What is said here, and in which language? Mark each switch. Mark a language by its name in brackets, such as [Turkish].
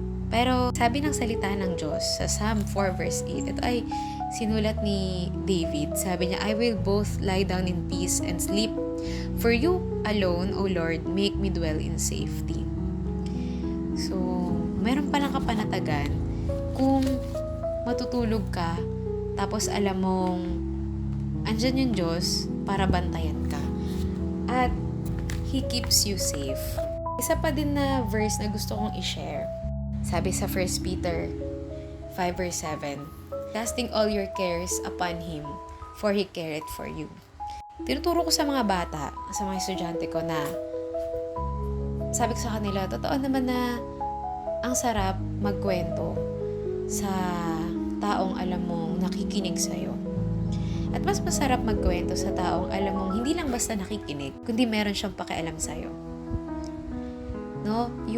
[Filipino] Pero, sabi ng salita ng Diyos sa Psalm 4 verse 8, ito ay sinulat ni David. [English] Sabi niya, I will both lie down in peace and sleep. For you alone, O Lord, make me dwell in safety. [Filipino] So, meron palang kapanatagan kung matutulog ka, tapos alam mong andyan yung Diyos para bantayan ka. At [English] He keeps you safe. [Filipino] Isa pa din na verse na gusto kong i-share. [English] Sabi sa 1 Peter 5 verse 7, casting all your cares upon Him, for He careth for you. [Filipino] Tinuturo ko sa mga bata, sa mga estudyante ko na sabi ko sa kanila, totoo naman na ang sarap magkwento sa taong alam mong nakikinig sa'yo. At mas masarap magkwento sa taong alam mong hindi lang basta nakikinig, kundi meron siyang pakialam sa'yo. No?